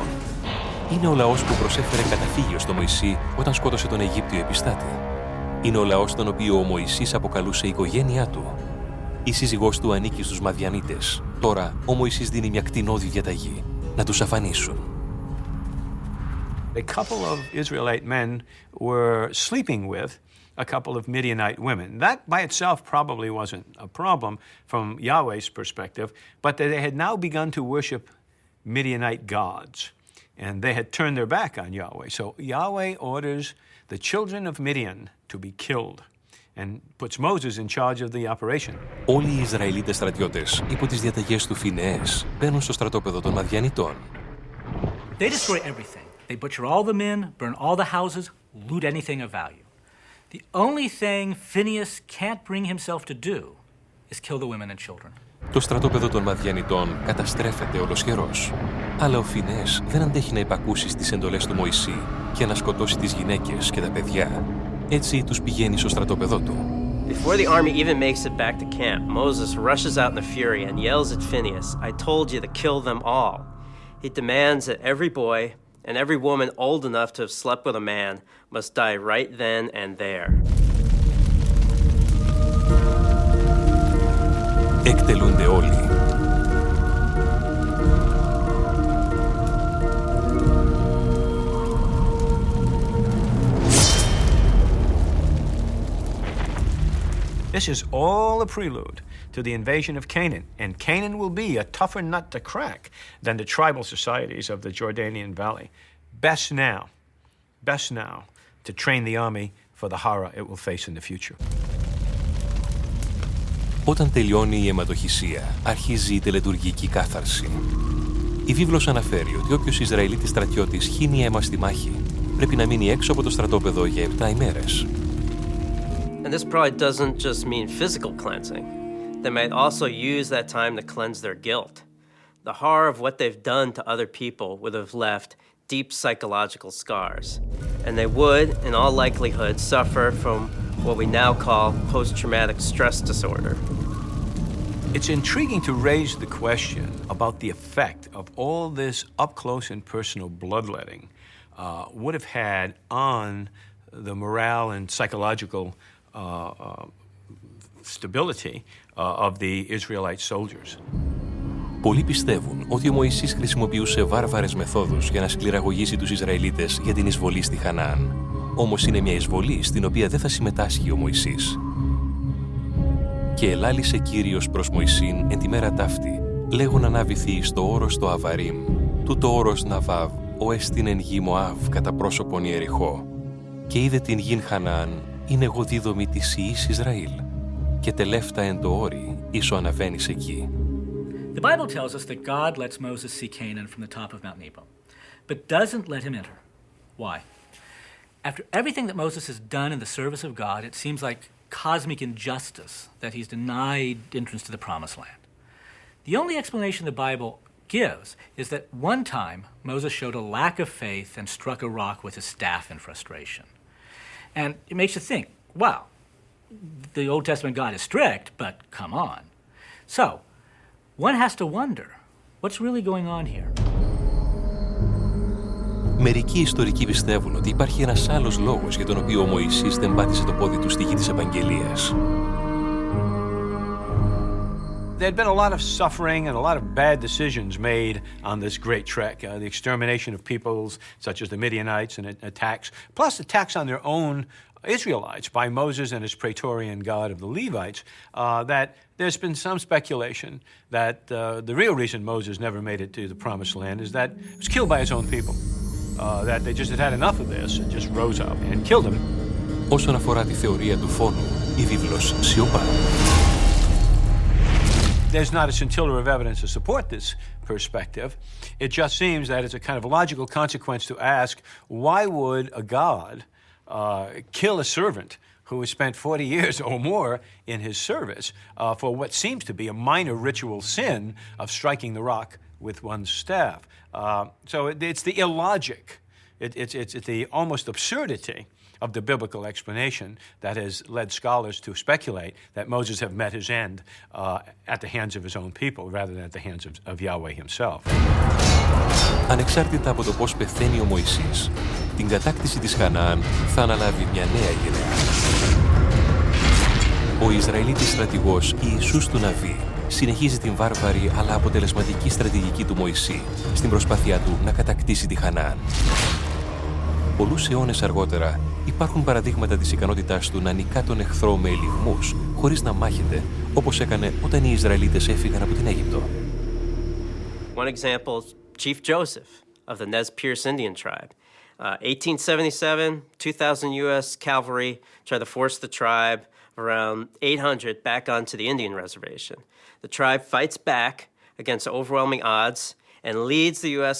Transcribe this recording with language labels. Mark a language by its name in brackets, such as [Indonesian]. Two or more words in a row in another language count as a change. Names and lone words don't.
[Greek] Είναι ο λαός που προσέφερε καταφύγιο στο Μωυσή όταν σκότωσε τον Αιγύπτιο επιστάτη. Είναι ο λαός τον οποίο ο Μωυσής αποκαλούσε η οικογένειά του. Η σύζυγός του ανήκει στους Μαδιανίτες. Τώρα ο Μωυσής δίνει μια κτηνώδη διαταγή: να τους αφανίσουν. [English] A couple of Israelite men were sleeping with a couple of Midianite women. That by itself probably wasn't a problem from Yahweh's perspective, but they had now begun to worship Midianite gods, and they had turned their back on Yahweh. So Yahweh orders the children of Midian to be killed and puts Moses in charge of the operation. [Greek] Όλοι οι Ισραηλίτες στρατιώτες, υπό τις διαταγές του Φινεές, μπαίνουν στο στρατόπεδο των Μαδιανιτών. [English] They destroy everything. They butcher all the men, burn all the houses, loot anything of value. The only thing Phineas can't bring himself to do is kill the women and children. [Greek] Το στρατόπεδο των Μαδιανιτών καταστρέφεται ολοσχερός. Αλλά ο Φινεές δεν αντέχει να υπακούσει στις εντολές του Μωυσή και να σκοτώσει τις γυναίκες και τα παιδιά. Έτσι τους πηγαίνει στο στρατόπεδό του. [English] Before the army even makes it back to camp, Moses rushes out in a fury and yells at Phineas, "I told you to kill them all." He demands that every boy and every woman old enough to have slept with a man must die right then and there. [Greek] Εκτελούνται όλοι. [English] This is all a prelude to the invasion of Canaan, and Canaan will be a tougher nut to crack than the tribal societies of the Jordanian Valley. Best now to train the army for the horror it will face in the future. [Greek] Όταν τελειώνει η αιματοχυσία, αρχίζει η τελετουργική κάθαρση. Η βίβλος αναφέρει ότι όποιος Ισραηλίτης στρατιώτης χύνει αίμα στη μάχη, πρέπει να μείνει έξω από το στρατόπεδο για 7 ημέρες. [English] And this probably doesn't just mean physical cleansing. They might also use that time to cleanse their guilt. The horror of what they've done to other people would have left deep psychological scars. And they would, in all likelihood, suffer from what we now call post-traumatic stress disorder. It's intriguing to raise the question about the effect of all this up-close and personal bloodletting would have had on the morale and psychological stability of the Israelite soldiers. [Greek] Πολλοί πιστεύουν ότι ο Μωυσής χρησιμοποιούσε βάρβαρες μεθόδους για να σκληραγωγήσει τους Ισραηλίτες για την εισβολή στη Χαναάν. Όμως είναι μια εισβολή στην οποία δεν θα συμμετάσχει ο Μωυσής. Και ελάλησε Κύριος προς Μωυσήν εν τη μέρα ταύτη, λέγον ανάβηθη στο όρος το Αβαρίμ, τούτο όρος Ναβάβ, ο εστιν εν γη Μωάβ κατά πρόσωπον Ιεριχώ. Και είδε την γην Χαναάν, είναι εγώ δίδομη της ιής Ισραήλ. Και τελεύτα εν το όρι, ίσο αναβαίνεις εκεί. [English] The Bible tells us that God lets Moses see Canaan from the top of Mount Nebo, but doesn't let him enter. Why? After everything that Moses has done in the service of God, it seems like cosmic injustice that he's denied entrance to the Promised Land. The only explanation the Bible gives is that one time Moses showed a lack of faith and struck a rock with his staff in frustration. And it makes you think, wow, the Old Testament God is strict, but come on. So, one has to wonder, what's really going on here? [Greek] Μερικοί ιστορικοί πιστεύουν ότι υπάρχει ένας άλλος λόγος για τον οποίο ο Μωυσής δεν πάτησε το πόδι του στη γη της Επαγγελίας. [English] There had been a lot of suffering and a lot of bad decisions made on this great trek. The extermination of peoples such as the Midianites and attacks, plus attacks on their own Israelites by Moses and his Praetorian God of the Levites, that there's been some speculation that the real reason Moses never made it to the Promised Land is that he was killed by his own people. That they just had had enough of this and just rose up and killed him. [Greek] Όσον αφορά τη θεωρία του φόνου, η βίβλος σιωπά. [English] there's not a scintilla of evidence to support this perspective. It just seems that it's a kind of logical consequence to ask, why would a god kill a servant who has spent 40 years or more in his service for what seems to be a minor ritual sin of striking the rock with one's staff? So it's the illogic, it's the almost absurdity of the biblical explanation that has led scholars to speculate that Moses have met his end at the hands of his own people rather than at the hands of Yahweh himself. [Greek] Ανεξάρτητα από το πώς πεθαίνει ο Μωυσής, την κατάκτηση της Χαναάν θα αναλάβει μια νέα γενεά. Ο Ισραηλίτης στρατηγός Ιησούς του Ναβί συνεχίζει την βάρβαρη αλλά αποτελεσματική στρατηγική του Μωυσή στην προσπάθειά του να κατακτήσει τη Χαναάν. Πολλούς αιώνες αργότερα υπάρχουν παραδείγματα της ικανότητάς του να νικά τον εχθρό με ελιγμούς χωρίς να μάχεται, όπως έκανε όταν οι Ισραηλίτες έφυγαν από την Αίγυπτο. [English] One example, Chief Joseph of the Nez Perce Indian tribe. 1877, 2,000 U.S. cavalry tried to force the tribe around 800 back onto the Indian reservation. The tribe fights back against overwhelming odds and leads the U.S.